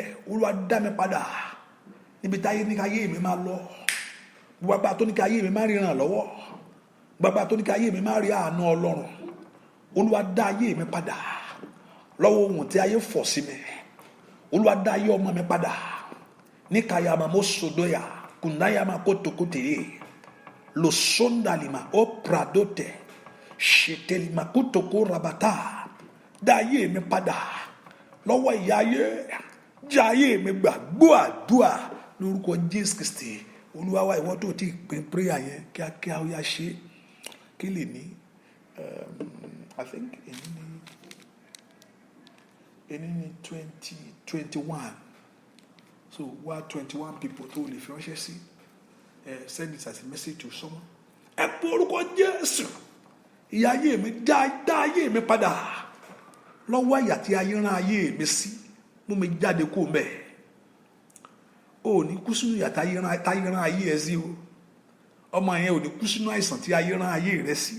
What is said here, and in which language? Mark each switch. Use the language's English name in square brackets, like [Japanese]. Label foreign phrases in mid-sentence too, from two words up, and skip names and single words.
[Yoruba] Olúwa dá mi padà níbi tí ayé ní ká ayé mi máa lọ. Gbogbo agbára tó ní ká ayé mi máa ríran lọ́wọ́. Gbogbo agbára tó ní ká ayé mi máa rí àánú Ọlọ́run. Olúwa dá ayé mi padà lọ́wọ́ ohun tí ayé fọ̀ sí mi. Olúwa dá ayé ọmọ mi padà. Ní kayama mo sodoya kunayama kotokote lo sondalima o pradote shetelima kutoko rabata. Dá ayé mi padà lọ́wọ́ ìyà ayé. Já ayé mi gbà. Gbọ́ àdúrà lórúkọ Jésù Kristi. Olúwa wa ìwọ tó ti pín prayer yẹn kíákíá ó yá ṣe. kí lè ní [English] I think [Yoruba] èyí ní 2021 so wá 21 people tó lè fi ránṣẹ́ sí [English] send it as a message to someone. [Yoruba] Ẹ pé orúkọ Jésù, ìyà ayé mi dá ayé mi padà lọ́wọ́ àyà tí ayé rán ayé mi sí, mú mi jáde kó mẹ́. O ní kú sínú ìyà táyé rán ayé ẹ sí o, ọmọ yẹn ò ní kú sínú àìsàn tí ayé rán ayé rẹ sí.